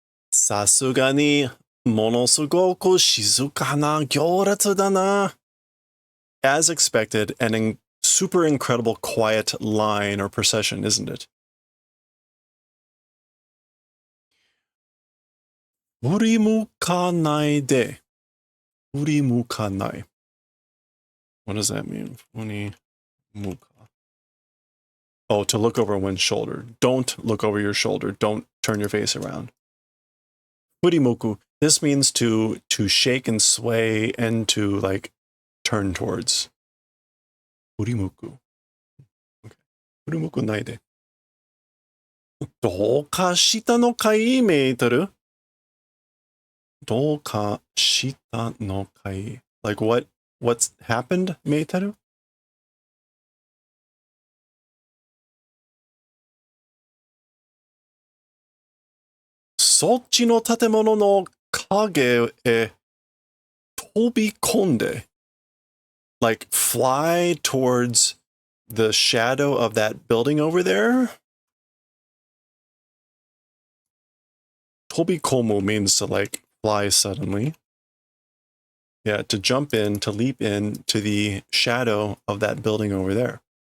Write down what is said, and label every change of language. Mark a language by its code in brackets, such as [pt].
[ja] さすがにものすごく静かな行列だな. [en] As expected, an super incredible quiet line or procession, isn't it? [ja] 振り向かないで.振り向かない. [en] What does that mean? [ja] 振り向か. [en] Oh, to look over one's shoulder. Don't look over your shoulder. Don't turn your face around. [ja] 振り向く. [en] This means to shake and sway and to like turn towards. [ja] 振り向く.Okay. 振り向くないで. どうかしたのかいメートル? どうかしたのかい? [en] Like what's happened, メートル? [ja] そっちの建物の影へ飛び込んで. [en] Like fly towards the shadow of that building over there? 飛び込む means to like fly suddenly. Yeah, to jump in, to leap in to the shadow of that building over there.